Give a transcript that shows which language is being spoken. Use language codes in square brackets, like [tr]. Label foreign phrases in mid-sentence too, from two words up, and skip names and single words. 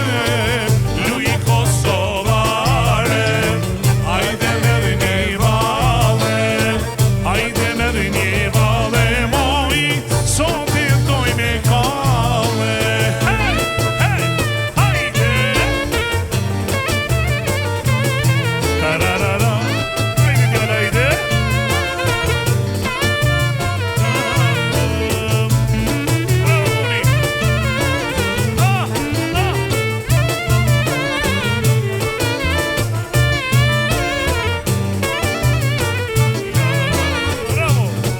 [sq] Lui Kosovare, hajde me dhe një vale, hajde me dhe një vale, moj, son të doj me kale. Hey, hey, hajde! [it] Tararara, vedi che la idea. Bravo, bravo.